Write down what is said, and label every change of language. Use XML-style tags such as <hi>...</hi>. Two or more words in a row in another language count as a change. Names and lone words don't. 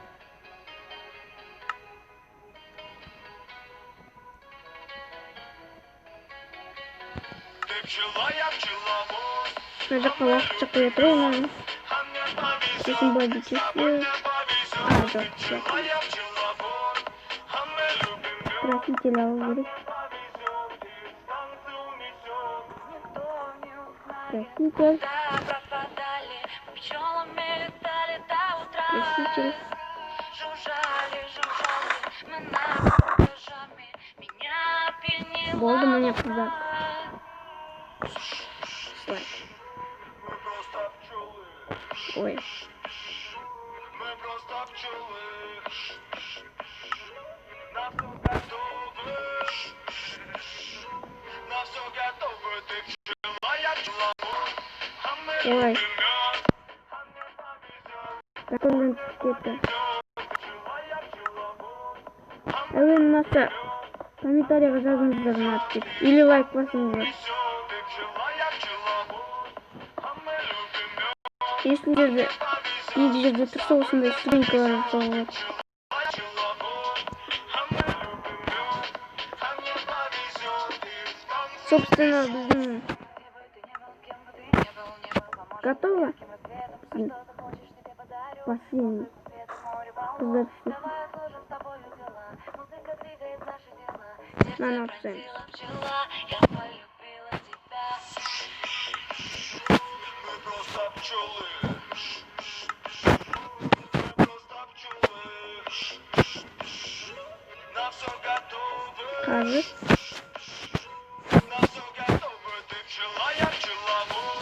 <kk>Мына жаққа уақытша қоя тұрайын. Сосын былай бүйтесіз. Жоқ, краситель алу керек. Краситель.</kk> <ru>пропадали, пчелами летали до утра.</ru> <kk>Краситель.</kk> <ru>Жужжали, мы над этажами. Меня опьянила</ru> <kk>Болды, міне қыздар.</kk> <ru>луна.</ru> <kk>Слайд.</kk> <ru>Мы просто пчелы. Ой. Мы просто пчелы. На все готовы. На все готовы. Ты пчела, я пчеловод. А мы Ой. любим мед. А мне повезет.</ru> <kk>Так он кетті.</kk> <ru>Пчела, я пчеловод.</ru> <kk>Әуелі мынасы комментарийға жазыңыздар ұнады деп. Или лайк басыңыздар.</kk> <ru>Ты пчела, я пчеловод. А мы любим мед.</ru> <kk>Если жерде тұрса осындай студенькалар жасауға болады. Собственно, біздің готово. Бассейн. Қыздар үшін. Мынаны алып</kk> <ru>Я полюбила тебя. Мы просто пчелы. Мы просто пчелы. На все готовы.</ru> <kk>Қазір</kk> <ru>На все готовы. Ты пчела, я пчеловод.</ru>